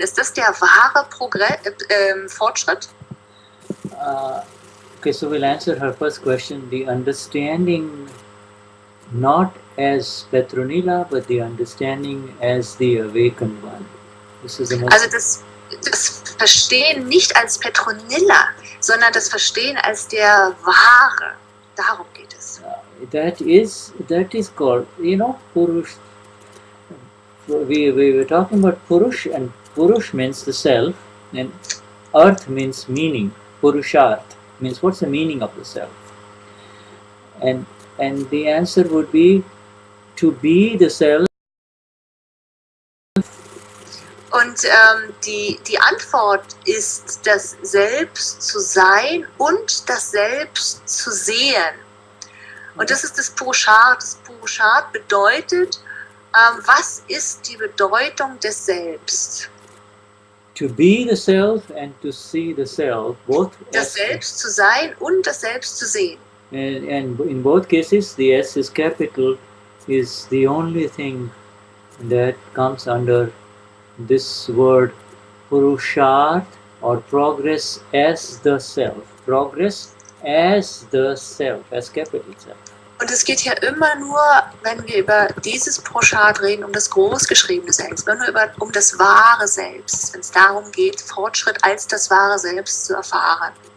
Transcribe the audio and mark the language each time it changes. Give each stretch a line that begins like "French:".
German: Ist das der wahre Fortschritt?
English: Okay, so we'll answer her first question. The understanding not as Petronilla, but the understanding as the awakened one. This is the most.
German: Also das Verstehen nicht als Petronilla, sondern das Verstehen als der Wahre. Darum geht es.
English: That is called, Purush. We were talking about Purush, and Purush means the self, and Earth means meaning. Purusharth means what's the meaning of the self? And the answer would be to be the self.
German: Und die Antwort ist, das Selbst zu sein und das Selbst zu sehen. Und das ist das Purusharth. Das Purusharth bedeutet, was ist die Bedeutung des Selbst?
English: To be the self and to see the self, both.
German: Das Selbst zu sein und das Selbst zu sehen.
English: And in both cases, the S is capital, is the only thing that comes under this word Purusharth, or progress as the self. Progress as the self, as capital self.
German: Und es geht ja immer nur, wenn wir über dieses Purusharth reden, um das großgeschriebene Selbst, immer nur um das wahre Selbst, wenn es darum geht, Fortschritt als das wahre Selbst zu erfahren.